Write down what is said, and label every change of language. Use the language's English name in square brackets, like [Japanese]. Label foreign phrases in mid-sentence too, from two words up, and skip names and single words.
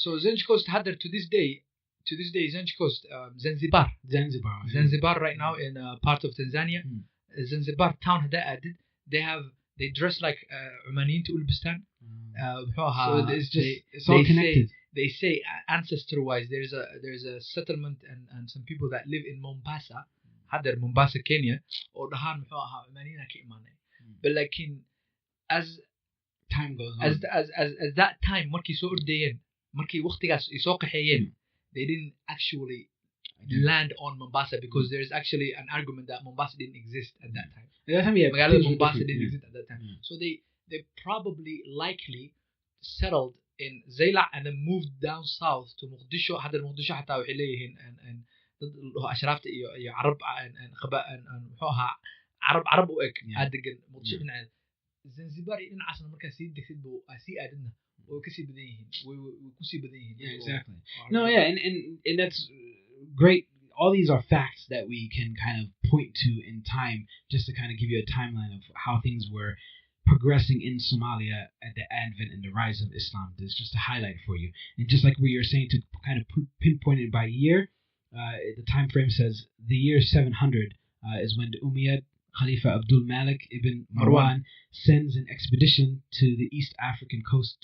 [English] So Zanj coast had there to this day, Zanj coast, Zanzibar right now in part of Tanzania. Zanzibar town they dress like Omaniyin to Ulbistan. So it's all connected. they say ancestor-wise there's a settlement and some people that live in Mombasa, hadar Mombasa, Kenya, [Somali] oo dhahaan muxuu ahaa Manina ka imaanay. [English] But like as time goes on, as that time [Somali] markii soo ordayeen, markii waqtigaas ay soo qaxeeyeen, [English] they didn't actually land on Mombasa because there's actually an argument that Mombasa didn't exist at that time. At that time, yeah, Magaalada Mombasa didn't exist at that time. So they probably likely settled in Zayla and then moved down south to Mogadishu. [Somali] Hadar Mogadishu حتى waxay leeyihiin and ashraafta iyo Arab and khaba and muxuu ahaa Arab u eg adegan Mogadishu dhinaceeda. Zanzibar dhinacaasna markaa sii degsid buu sii aadadna way ku sii badan yihiin, way ku sii badan yihiin. [English] Yeah, exactly. No, yeah, and that's great. All these are facts that we can kind of point to in time, just to kind of give you a timeline of how things were progressing in Somalia at the advent and the rise of Islam. This just a highlight for you. And just like what you're saying, to kind of pinpoint it by year, the time frame says the year 700 is when the Umayyad Khalifa Abdul Malik ibn Marwan sends an expedition to the East African coast.